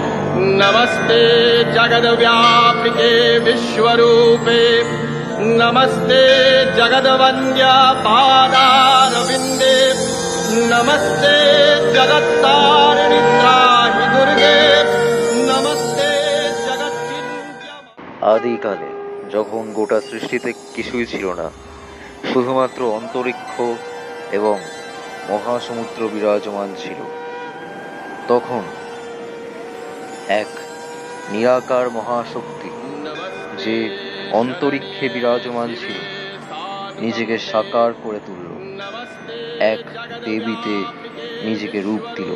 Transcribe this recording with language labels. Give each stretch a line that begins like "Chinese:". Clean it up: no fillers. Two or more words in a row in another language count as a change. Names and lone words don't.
Sanskrit: नमस्ते जगद्व्यापिके विश्वरूपे नमस्ते जगद्वन्द्या पादारविन्दे नमस्ते जगत्तारिणि त्राहि दुर्गे नमस्ते जगद्विन्द्या।
Bangla: আদিকালে যখন গোটা সৃষ্টিতে কিছুই ছিল না, শুধুমাত্র অন্তরিক্ষ এবং মহাসমুদ্র বিরাজমান ছিল, তখন এক নিরাকার মহাশক্তি যে অন্তরিক্ষে বিরাজমান ছিল নিজেকে সাকার করে তুলল, এক দেবীতে নিজেকে রূপ দিল।